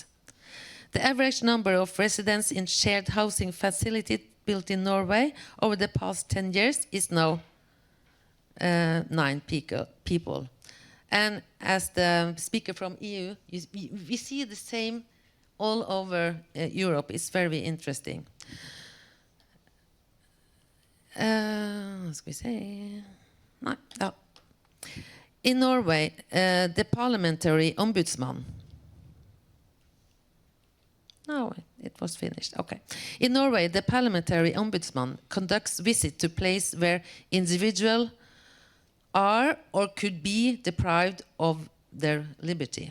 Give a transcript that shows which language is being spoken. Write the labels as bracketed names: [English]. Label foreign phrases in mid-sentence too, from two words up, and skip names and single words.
[English] The average number of residents in shared housing facilities built in Norway over the past 10 years is now 9 people. And as the speaker from EU, we see the same all over Europe. It's very interesting. [Norwegian] Hva skal vi se? Nei, ja. [English] In Norway, the parliamentary ombudsman. No, it was finished. Okay. In Norway, the parliamentary ombudsman conducts visits to places where individuals are or could be deprived of their liberty.